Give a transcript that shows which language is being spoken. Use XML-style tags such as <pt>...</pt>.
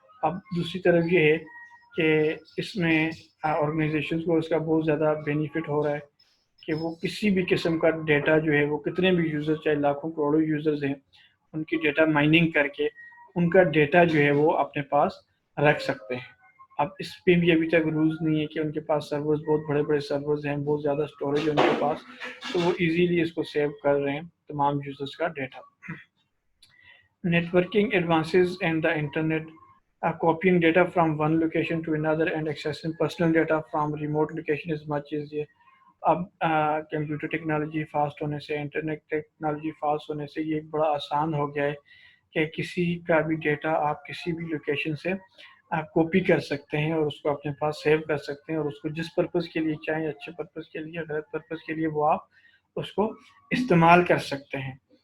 <ur>اب دوسری طرف یہ ہے کہ اس میں آرگنائزیشنز کو اس کا بہت زیادہ بینیفٹ ہو رہا ہے کہ وہ کسی بھی قسم کا ڈیٹا جو ہے وہ کتنے بھی یوزر چاہے لاکھوں کروڑوں یوزرز ہیں ان کی ڈیٹا مائننگ کر کے ان کا ڈیٹا جو ہے وہ اپنے پاس رکھ سکتے ہیں. اب اس پہ بھی ابھی تک رولز نہیں ہے کہ ان کے پاس سرورز بہت بڑے بڑے سرورز ہیں، بہت زیادہ اسٹوریج ہے ان کے پاس، تو وہ ایزیلی اس کو سیو کر رہے ہیں تمام یوزرز کا data.</ur> <en>Networking advances and the internet. Copying data from one location to another and accessing personal data from remote location is much easier.</en> <ur>اب کمپیوٹر ٹیکنالوجی فاسٹ ہونے سے، انٹرنیٹ ٹیکنالوجی فاسٹ ہونے سے یہ ایک بڑا آسان ہو گیا ہے کہ کسی کا بھی ڈیٹا آپ کسی بھی لوکیشن سے آپ کاپی کر سکتے ہیں اور اس کو اپنے پاس سیو کر سکتے ہیں، اور اس کو جس پرپز کے لیے چاہیں، اچھے پرپز کے لیے، غلط پرپز کے لیے، وہ آپ اس کو استعمال کر سکتے ہیں.</ur>